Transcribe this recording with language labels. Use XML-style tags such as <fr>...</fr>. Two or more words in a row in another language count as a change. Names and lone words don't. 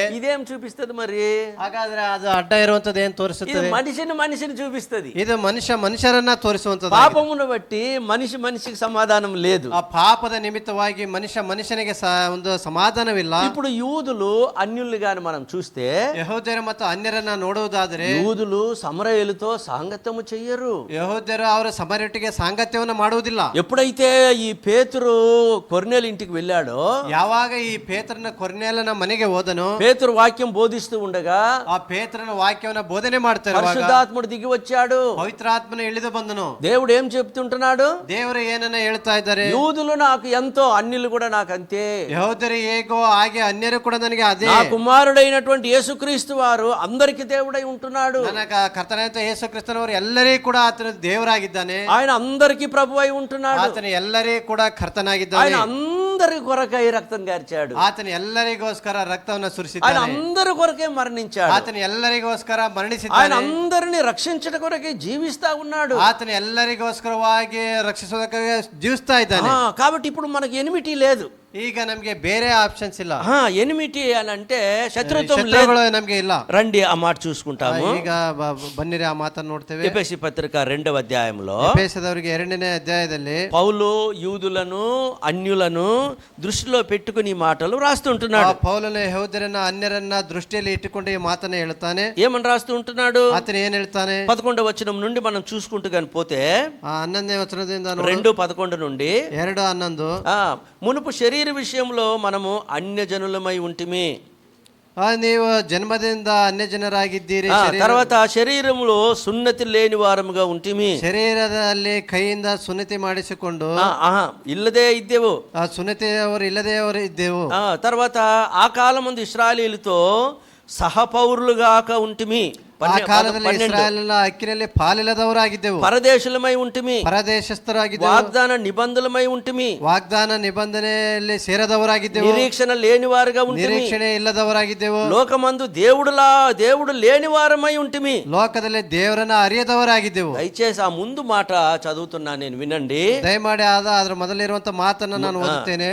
<te>ఇదేం చూపిస్తది మరి?</te> <kn>ಹಾಗಾದ್ರೆ ಅದು ಅಡ್ಡ ಇರುವಂತದ್ದು ಏನ್</kn> <te>ఇది</te> <kn>ತೋರಿಸುತ್ತದೆ?</kn> <te>మనిషిని చూపిస్తది.</te> <kn>ಇದು ಮನುಷ್ಯರನ್ನ ತೋರಿಸುವಂತದ್ದು.</kn> <te>పాపమును బట్టి మనిషికి సమాధానం లేదు.</te> <kn>ಆ ಪಾಪದ ನಿಮಿತ್ತವಾಗಿ ಮನುಷ್ಯನಿಗೆ ಒಂದು ಸಮಾಧಾನವಿಲ್ಲ.</kn> <te>ఇప్పుడు యూదులు అన్యుల్ని గాని మనం చూస్తే,</te> <kn>ಯಹೂದ್ಯರು ಮತ್ತು ಅನ್ಯರನ್ನ ನೋಡುವುದಾದರೆ,</kn> <te>యూదులు సమరయులతో సాంగత్యము చెయ్యరు.</te> <kn>ಯಹೂದ್ಯರು ಅವರ ಸಮರೊಟ್ಟಿಗೆ ಸಾಂಗತ್ಯವನ್ನು ಮಾಡುವುದಿಲ್ಲ.</kn> <te>ఎప్పుడైతే ఈ పేతురు కొర్నేలు ఇంటికి వెళ్ళాడో,</te> <kn>ಯಾವಾಗ ಈ ಪೇತ್ರನ ಕೊರ್ನೇಲನ ಮನೆಗೆ ಹೋದನು,</kn> <te>పేతురు వాక్యం బోధిస్తూ ఉండగా</te> <kn>ಆ ಪೇತ್ರನ ವಾಕ್ಯವನ್ನ ಬೋಧನೆ ಮಾಡ್ತಾರೆ,</kn> <te>పరిశుద్ధాత్ముడు దిగి వచ్చాడు,</te> <kn>ಪವಿತ್ರಾತ್ಮನ ಇಳಿದು ಬಂದನು.</kn> <te>దేవుడు ఏం చెప్తుంటున్నాడు?</te> <kn>ದೇವರು ಏನನ್ನ ಹೇಳ್ತಾ ಇದ್ದಾರೆ?</kn> <te>యూదులు నాకు ఎంతో, అన్యులు కూడా నాకు అంతే.</te> <kn>ಯಹೂದ್ಯರು ಹೇಗೋ ಹಾಗೆ ಅನ್ಯರು ಕೂಡ ನನಗೆ ಅದೇ.</kn> <te>నా కుమారుడైనటువంటి యేసుక్రీస్తు వారు అందరికి దేవుడై ఉంటున్నాడు.</te> <kn>ನನ್ನ ಕರ್ತನಾದ ಯೇಸು ಕ್ರಿಸ್ತನವರು ಎಲ್ಲರಿಗೂ ಕೂಡ ಆತನ ದೇವರಾಗಿದ್ದಾನೆ.</kn> <te>ఆయన అందరికి ప్రభు అయి ఉంటున్నాడు.</te> <kn>ಆತನ ಎಲ್ಲರಿಗೂ ಕೂಡ ಕರ್ತನಾಗಿದ್ದಾನೆ.</kn> <te>ఆయన అందరి కొరకై రక్తం గార్చాడు.</te> <kn>ಆತನ ಎಲ್ಲರಿಗೋಸ್ಕರ ರಕ್ತವನ್ನು</kn> <te>ఆయన</te> <kn>ಸುರಿಸಿದ್ದಾನೆ.</kn> <te>అందరి కొరకే మరణించాడు.</te> <kn>ಆತನ ಎಲ್ಲರಿಗೋಸ್ಕರ</kn> <te>ఆయన</te> <kn>ಮರಣಿಸಿದ್ದಾನೆ.</kn> <te>అందరిని రక్షించడం కొరకే జీవిస్తా ఉన్నాడు.</te> <kn>ಆತನ ಎಲ್ಲರಿಗೋಸ್ಕರವಾಗಿ ರಕ್ಷಿಸೋದಕ್ಕೆ ಜೀವಿಸ್ತಾ ಇದ್ದಾನೆ.</kn> <te>కాబట్టి ఇప్పుడు మనకి ఎనిమిటీ లేదు.</te> <kn>ಈಗ ನಮ್ಗೆ ಬೇರೆ ಆಪ್ಷನ್ಸ್ ಇಲ್ಲ.</kn> <te>ఎనిమిటీ అని అంటే శత్రుత్వం లేదు.</te> <kn>ಶತ್ರುಗಳು ನಮ್ಗೆ ಇಲ್ಲ.</kn> <te>రండి ఆ మాట చూసుకుంటాము.</te> <kn>ಈಗ ಬನ್ನಿರಿ ಆ ಮಾತನ್ನು ನೋಡ್ತೇವೆ.</kn> <te>ఎఫెసీ పత్రిక 2వ అధ్యాయంలో</te> <kn>ಎಫೆಸದವರಿಗೆ 2ನೇ ಅಧ್ಯಾಯದಲ್ಲಿ</kn> <te>పౌలు యూదులను అన్యులను దృష్టిలో పెట్టుకుని ఈ మాటలు రాస్తుంటున్నాడు.</te> <kn>ಪೌಲನು ಯಹೂದ್ಯರನ್ನ ಅನ್ಯರನ್ನ ದೃಷ್ಟಿಯಲ್ಲಿ ಇಟ್ಟುಕೊಂಡು ಈ ಮಾತನ್ನ ಹೇಳ್ತಾನೆ.</kn> <te>ఏమని రాస్తూ ఉంటున్నాడు?</te> <kn>ಆತನ ಏನ್ ಹೇಳ್ತಾನೆ?</kn> <te>11వ వచనం నుండి మనం చూసుకుంటూ కానీ పోతే,</te> <kn>11ನೇ ವಚನದಿಂದ</kn> <te>2:11 నుండి</te> <kn>2:11</kn> <te>మునుపు శరీర విషయంలో మనము అన్యజనులమై ఉంటిమి.</te> <kn>ನೀವು ಜನ್ಮದಿಂದ ಅನ್ಯ ಜನರಾಗಿದ್ದೀರಿ.</kn> <te>తర్వాత శరీరములో సున్నతి లేని వారముగా ఉంటిమి.</te> <kn>ಶರೀರದಲ್ಲಿ ಕೈಯಿಂದ ಸುನ್ನತಿ ಮಾಡಿಸಿಕೊಂಡು ಇಲ್ಲದೆ ಇದ್ದೆವು. ಆ ಸುನ್ನತಿ ಅವರು ಇಲ್ಲದೆ ಅವರು ಇದ್ದೆವು.</kn> <te>తర్వాత ఆ కాలమందు ఇశ్రాయేలీయులతో సహపౌరులుగాక ఉంటిమి.</te> <kn>ಆ ಕಾಲದಲ್ಲಿ ಇಸ್ರಾಯೇಲಿನ ಹಕ್ಕಿನಲ್ಲಿ ಪಾಲಿಲ್ಲದವರಾಗಿದ್ದೆವು.</kn> <te>పరదేశులమై ఉంటిమి.</te> <kn>ಪರದೇಶಸ್ಥರಾಗಿದ್ದೆವು.</kn> <te>వాగ్దాన నిబంధనలమై ఉంటిమి.</te> <kn>ವಾಗ್ದಾನ ನಿಬಂಧನೆಯಲ್ಲಿ ಸೇರದವರಾಗಿದ್ದೆವು.</kn> <te>నిరీక్షణ లేని వారుగా ఉంటిమి.</te> <kn>ನಿರೀಕ್ಷಣೆ ಇಲ್ಲದವರಾಗಿದ್ದೆವು.</kn> <te>లోకమందు దేవుడు లేని వారమై ఉంటిమి.</te> <kn>ಲೋಕದಲ್ಲಿ ದೇವರನ್ನ ಅರಿಯದವರಾಗಿದ್ದೆವು.</kn> <te>దయచేసి ఆ ముందు మాట చదువుతున్నా నేను, వినండి.</te> <kn>ದಯಮಾಡಿ ಅದರ ಮೊದಲಿರುವಂತ ಮಾತನ್ನ ನಾನು ಓದುತ್ತೇನೆ.</kn>